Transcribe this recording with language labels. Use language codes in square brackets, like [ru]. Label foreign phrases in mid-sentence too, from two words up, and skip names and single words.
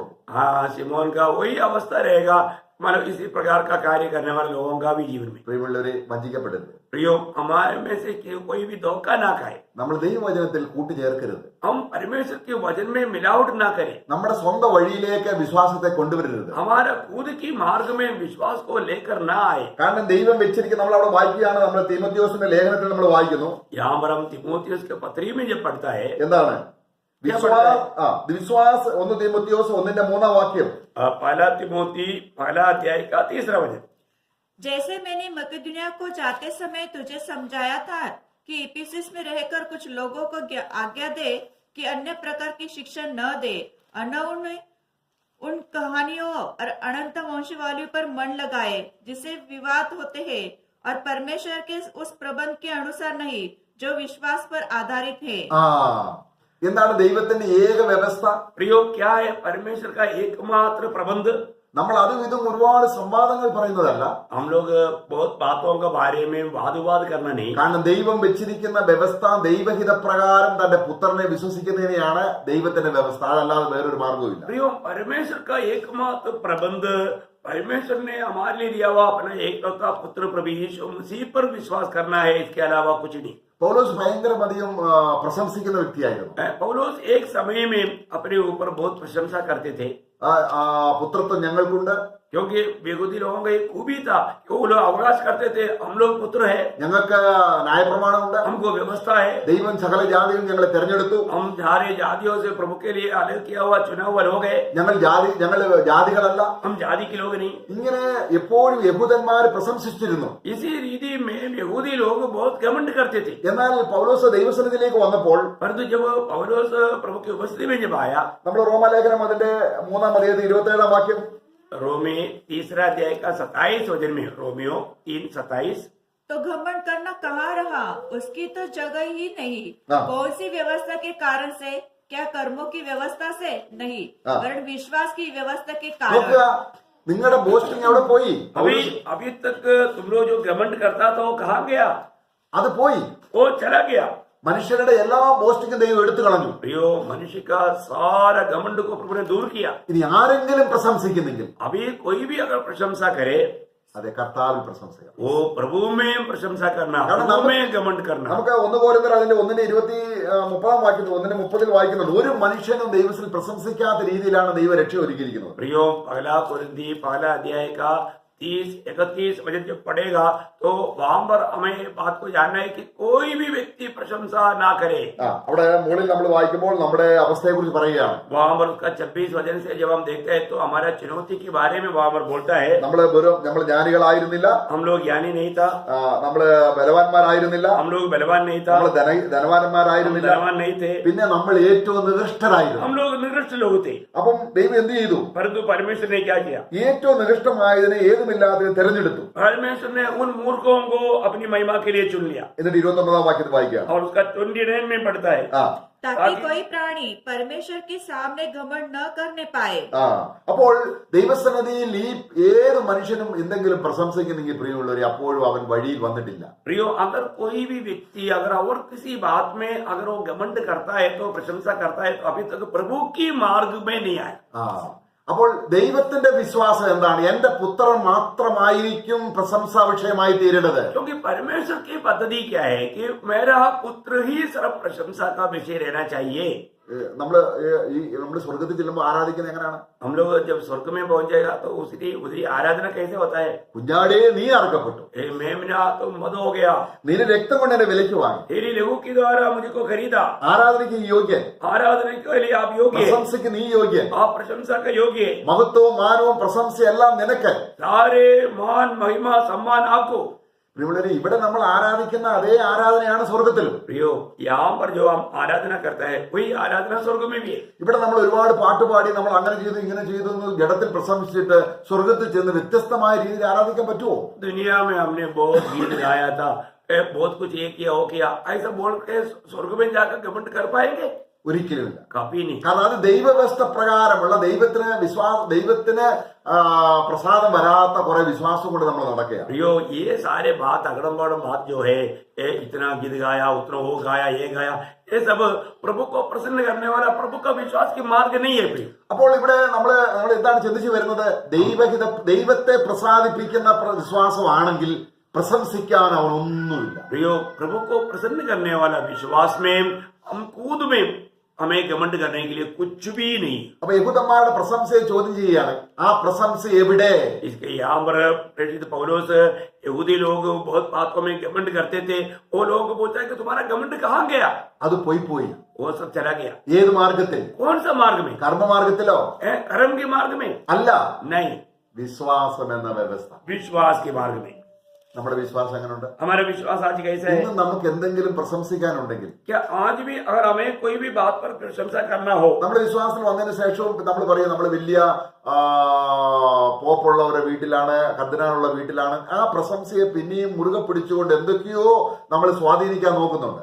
[hi] हाँ, शिमोन का वही अवस्था रहेगा, मतलब इसी प्रकार का कार्य करने वाले लोगों का भी जीवन में। [ml] പ്രിയമുള്ളവരെ, വഞ്ചിക്കപ്പെടരുത്. [hi] प्रियो, हमारे में से कोई भी धोखा ना खाए, [ml] നമ്മൾ ദൈവവചനത്തിൽ കൂട്ടിച്ചേർക്കരുത്. [hi] हम परमेश्वर के वचन में मिलावट ना करें, [ml] നമ്മുടെ സ്വന്തം വഴിയിലേക്ക് വിശ്വാസത്തെ കൊണ്ടുവരരുത്. [hi] हमारा खुद की मार्ग में विश्वास को लेकर ना आए। [ml] കാരണം ദൈവം വെച്ചിരിക്കുന്ന, നമ്മൾ അവിടെ വായിക്കുകയാണ്, നമ്മൾ തീമോഥെയോസിന്റെ ലേഖനത്തിൽ നമ്മൾ വായിക്കുന്നു, [hi] यहाँ पर हम तीमुथियुस के पत्री में जब पढ़ता है, [ml] എന്താണ് വിശ്വാസ 1 തീമോഥെയോസ് 1:3 വാക്യം, [hi] पहला तिमोथी पहला अध्याय का 3 वचन। जैसे मैंने मकिदुनिया को जाते समय तुझे समझाया था कि इफिसुस में रहकर कुछ लोगों को आज्ञा दे कि अन्य प्रकार की शिक्षा न दे, उन कहानियों और अनंत वंशवालियों पर मन लगाए जिससे विवाद होते हैं और परमेश्वर के उस प्रबंध के अनुसार नहीं जो विश्वास पर आधारित है। [ml] എന്താണ് ദൈവത്തിന്റെ ഏക വ്യവസ്ഥ? [hi] प्रियो, क्या है परमेश्वर का एकमात्र प्रबंध? [ml] നമ്മൾ അതും ഇതും ഒരുപാട് സംവാദങ്ങൾ പറയുന്നതല്ല. [hi] हम लोग बहुत बातों के बारे में वाद विवाद करना नहीं, [ml] കാരണം ദൈവം വെച്ചിരിക്കുന്ന വ്യവസ്ഥ ദൈവഹിത പ്രകാരം തന്റെ പുത്രനെ വിശ്വസിക്കുന്നതിനെയാണ് ദൈവത്തിന്റെ വ്യവസ്ഥ. അതല്ലാതെ വേറൊരു മാർഗവുമില്ല. [hi] प्रियो परमेश्वर का एकमात्र प्रबंध, परमेश्वर ने हमारे लिए दिया हुआ अपना एकलौता पुत्र प्रभु यीशु मसीह पर विश्वास करना है, इसके अलावा कुछ नहीं. [ml] പൗലോസ് ഭയങ്കരമധികം പ്രശംസിക്കുന്ന വ്യക്തിയായിരുന്നു. [hi] पौलुस एक समय में अपने ऊपर बहुत प्रशंसा करते थे, [ml] ആ പുത്രത്വം ഞങ്ങൾക്കുണ്ട്, [hi] क्योंकि यहूदी लोगों का एक खूबी था कि वो लोग अवकाश करते थे, हम लोग पुत्र है, [ml] ഞങ്ങൾക്ക് ന്യായപ്രമാണമുണ്ട്, [hi] हमको व्यवस्था है, [ml] ദൈവം സകല ജാതിയും ഞങ്ങളെ തെരഞ്ഞെടുത്തു, [hi] हम सारे जातियों से प्रभु के लिए अलग किया हुआ चुना हुआ लोग है, [ml] ഞങ്ങൾ ജാതികളല്ല. [hi] हम जाति के लोग नहीं. [ml] ഇങ്ങനെ എപ്പോഴും യഹൂദന്മാർ പ്രശംസിച്ചിരുന്നു. [hi] इसी रीति में यहूदी लोग बहुत घमंड करते थे. [ml] എന്നാൽ പൗലോസ് ദൈവസന്നിധിയിലേക്ക് വന്നപ്പോൾ [hi] परंतु जब पौलुस प्रभु की उपस्थिति में जब आया, [ml] നമ്മൾ റോമാലേഖനം അതിന്റെ 3-ാം അധ്യായത്തിൽ 27-ാം വാക്യം, [hi] रोमी 3 अध्याय का 27 वचन में, रोमियो 3:27, तो घमंड करना कहाँ रहा, उसकी तो जगह ही नहीं. हाँ। कौन सी व्यवस्था के कारण से, क्या कर्मों की व्यवस्था से नहीं, हाँ। वरन विश्वास की व्यवस्था के [ml] നോക്കുക, [hi] कारण. [ml] നിങ്ങളുടെ ബോസ്റ്റിംഗ് എവിടെ പോയി? [hi] अभी तक तुम लोग जो घमंड करता था वो कहाँ गया? [ml] അത് പോയി. [hi] वो चला गया. [ml] മനുഷ്യരുടെ എല്ലാ ബോസ്റ്റിംഗും ദൈവം എടുത്തു കളഞ്ഞു. [hi] प्रियो, मनुष्य का सारा घमंड को प्रभु ने दूर किया. [ml] ഇനി ആരെങ്കിലും പ്രശംസിക്കുന്നെങ്കിൽ [hi] अभी कोई भी अगर प्रशंसा करे, [ml] അതെ കർത്താവിൽ പ്രശംസിക്കണം. [hi] वो प्रभु में प्रशंसा करना, कारण प्रभु हम- में घमंड करना. [ml] നമുക്ക് 1 കൊരിന്ത്യർ അതിന്റെ 1:30 വാക്യത്തിൽ 1:30 വായിക്കുന്നുണ്ട്. ഒരു മനുഷ്യനും ദൈവത്തിൽ പ്രശംസിക്കാത്ത രീതിയിലാണ് ദൈവ രക്ഷ ഒരുക്കിയിരിക്കുന്നത്. [hi] प्रियो, पहला कुरिन्थी पहला अध्याय का 30-31 वचन जब पढ़ेगा तो वहां पर हमें बात को जानना है कि कोई भी व्यक्ति प्रशंसा ना करे. [ml] അവിടെ മുകളിൽ നമ്മൾ വായിക്കുമ്പോൾ നമ്മുടെ അവസ്ഥയെ കുറിച്ച് പറയുകയാണ്. [hi] वहां पर उसका 26 वचन से जब हम देखते हैं तो हमारा चुनौती के बारे में वहां पर बोलता है. [ml] നമ്മൾ ജ്ഞാനികളായിരുന്നില്ല, [hi] हम लोग ज्ञानी नहीं था, [ml] നമ്മള് ബലവാന്മാരായിരുന്നില്ല, [hi] हम लोग बलवान नहीं था, [ml] നമ്മൾ [hi] हम [ml] ധനവാന്മാരായിരുന്നില്ല, [hi] धनवान नहीं थे, [ml] പിന്നെ നമ്മൾ ഏറ്റവും നികൃഷ്ടരായിരുന്നു. [hi] हम लोग निकृष्ट लोग थे. [ml] അപ്പം ദൈവം എന്ത് ചെയ്തു? [hi] परंतु परमेश्वर ने क्या किया? [ml] ഏറ്റവും നികൃഷ്ടമായതിനെ ഏതുമില്ലാതെ തെരഞ്ഞെടുത്തു. [hi] परमेश्वर ने उन मूर्खों को अपनी महिमा के लिए चुन लिया. [ml] എന്നിട്ട് 29-ാം വാക്യത്തിൽ വായിക്കുക. [hi] और उसका 29 में पढ़ता है, ताकि कोई प्राणी परमेश्वर के सामने घमंड न करने पाए. [ml] അപ്പോൾ ദൈവസന്നിധിയിൽ ഈ ഏത് മനുഷ്യനും എന്തെങ്കിലും പ്രശംസിക്കുന്നെങ്കിൽ പ്രിയമുള്ളവരെ അപ്പോഴും അവൻ വഴിയിൽ വന്നിട്ടില്ല. [hi] प्रियो, अगर कोई भी व्यक्ति अगर और किसी बात में अगर वो घमंड करता है तो प्रशंसा करता है तो अभी तक प्रभु की मार्ग में नहीं आया. [ml] അപ്പോൾ ദൈവത്തിന്റെ വിശ്വാസം എന്താണ്? എന്റെ പുത്രൻ മാത്രമായിരിക്കും പ്രശംസാ വിഷയമായി തീരേണ്ടത്. [hi] क्योंकि परमेश्वर की पद्धति क्या है कि मेरा पुत्र ही सर्व प्रशंसा का विषय रहना चाहिए. [ml] നമ്മള് സ്വർഗത്തിൽ ചെല്ലുമ്പോൾ ആരാധിക്കുന്നത് എങ്ങനെയാണ്? [hi] हम लोग जब स्वर्ग में पहुंच जाएगा तो उसकी आराधना कैसे होता है? [ml] കുഞ്ഞാടേ നീ അറുക്കപ്പെട്ടു, [hi] मेमना तो मद हो गया, [ml] നിന്റെ രക്തം കൊണ്ട് എന്നെ വിലയ്ക്ക് വാങ്ങി, [hi] तेरी लहू के द्वारा मुझको खरीदा, [ml] ആരാധനയ്ക്ക് യോഗ്യൻ, [hi] आराधना के लिए आप योग्य है, [ml] പ്രശംസയ്ക്ക് നീ യോഗ്യൻ, [hi] आप प्रशंसा का योग्य है, [ml] മഹത്വവും മാനവും പ്രശംസയും എല്ലാം നിനക്ക്. [hi] सारे मान महिमा सम्मान आपको. [ml] പ്രിയമുള്ളവരെ, ഇവിടെ നമ്മൾ ആരാധിക്കുന്ന അതേ ആരാധനയാണ് സ്വർഗത്തിലും. [hi] प्रियो, यहाँ पर जो हम आराधना करता है वही आराधना स्वर्ग में भी है. [ml] ഇവിടെ നമ്മൾ ഒരുപാട് പാട്ടുപാടി നമ്മൾ അങ്ങനെ ചെയ്തു ഇങ്ങനെ ചെയ്തു എന്ന് ജഡത്തിൽ പ്രശംസിച്ചിട്ട് സ്വർഗത്തിൽ ചെന്ന് വ്യത്യസ്തമായ രീതിയിൽ ആരാധിക്കാൻ പറ്റുമോ? [hi] दुनिया में हमने बहुत गीत गाया था, बहुत कुछ ये किया वो किया, ऐसा बोल के स्वर्ग में जाकर घमंड कर पाएंगे? [ml] ഒരിക്കലുമില്ല. [hi] कभी नहीं. [ml] കാരണം അത് ദൈവവ്യവസ്ഥ പ്രകാരമുള്ള ദൈവത്തിന് പ്രസാദം വരാത്ത കുറെ വിശ്വാസം കൊണ്ട് നമ്മൾ നടക്കുക. [hi] प्रियो, ये सारे बात अगड़म बगड़म बात जो है, इतना गीत गाया उतना वो गाया ये गाया, ये सब प्रभु को प्रसन्न करने वाला प्रभु का विश्वास की मार्ग नहीं है. प्रियो, [ml] അപ്പോൾ ഇവിടെ നമ്മൾ എന്താണ് ചിന്തിച്ചു വരുന്നത്? ദൈവത്തെ പ്രസാദിപ്പിക്കുന്ന വിശ്വാസമാണെങ്കിൽ പ്രശംസിക്കാൻ അവനൊന്നുമില്ല. [hi] प्रियो, प्रभु को प्रसन्न करने वाला विश्वास में हम कूद में हमें घमंड करने के लिए कुछ भी नहीं. [ml] അപ്പൊ യഹൂദന്മാരുടെ പ്രശംസയെ ചോദ്യം ചെയ്യുകയാണ്. ആ പ്രശംസ എവിടെ? [hi] इसके यहाँ पर प्रेरित पौलुस, यहूदी लोग बहुत बातों में घमंड करते थे, वो लोग पूछता है कि तुम्हारा घमंड कहाँ गया? [ml] അത് പോയി. [hi] वो सब चला गया. [ml] ഏത് മാർഗത്തിൽ? [hi] कौन सा मार्ग में? [ml] കർമ്മമാർഗത്തിലോ? [hi] कर्म के मार्ग में [ml] അല്ല, [hi] नहीं, [ml] വിശ്വാസം എന്ന വ്യവസ്ഥ. [hi] विश्वास के मार्ग में. [ml] നമ്മുടെ വിശ്വാസം എങ്ങനെയുണ്ട്? [hi] हमारा विश्वास आज कैसा है? [ml] ഇന്ന് നമുക്ക് എന്തെങ്കിലും പ്രശംസിക്കാനുണ്ടെങ്കിൽ, [hi] क्या आज भी अगर हमें कोई भी बात पर प्रशंसा करना हो, [ml] നമ്മുടെ വിശ്വാസത്തിൽ വന്നതിന് ശേഷവും നമ്മൾ പറയും നമ്മൾ വലിയ പോപ്പുള്ളവരുടെ വീട്ടിലാണ്, കർദിനാളുള്ള വീട്ടിലാണ്, ആ പ്രശംസയെ പിന്നെയും മുറുകെ പിടിച്ചുകൊണ്ട് എന്തൊക്കെയോ നമ്മൾ സ്വാധീനിക്കാൻ നോക്കുന്നുണ്ട്.